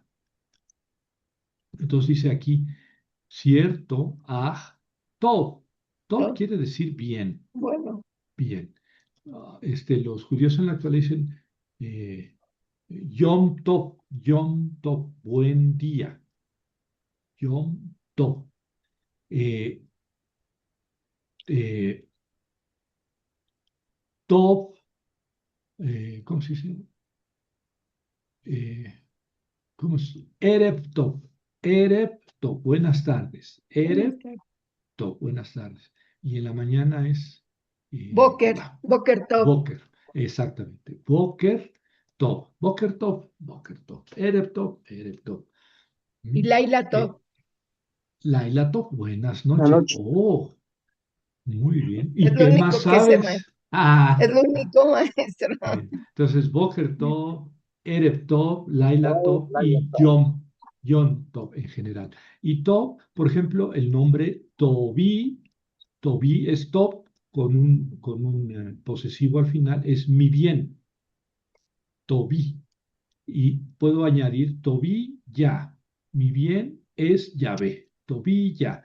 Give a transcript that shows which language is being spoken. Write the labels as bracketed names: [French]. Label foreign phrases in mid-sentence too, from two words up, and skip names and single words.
[Spanish] Entonces dice aquí, cierto, tov. Tov ¿No? quiere decir bien, Bueno, bien. Los judíos en la actualidad dicen [Hebrew] יום טוב, [Spanish] buen día. [Hebrew] יום טוב. Eh, eh, Tov, [Spanish] ¿cómo se dice? Eh, ¿Cómo es? [Hebrew] ערב טוב. ערב טוב, [Spanish] buenas tardes. buenas Erev tardes. Tov, buenas tardes. Y en la mañana es [Hebrew] בוקר טוב. [Spanish] Boker, exactamente. [Hebrew] בוקר טוב, בוקר טוב, בוקר טוב, ערב טוב, ערב טוב. [Spanish] Y ¿Mm? Laila Eh, Top. [Hebrew] לילה טוב, [Spanish] buenas la noches. noche, Oh, muy bien. Es ¿Y lo qué más único que se me, sabes? Ah, es lo único, maestro. bien. Entonces, [Hebrew] בוקר טוב, ערב טוב, לילה [Spanish] oh, Tov y [Hebrew] יום טוב [Spanish] en general. Y Tov, por ejemplo, el nombre Tobi, Tobi es Tov con un posesivo al final, es mi bien, Tobi. Y puedo añadir [Hebrew] טובי יה. [Spanish] Mi bien es Yahvé. [Hebrew] טובי יה.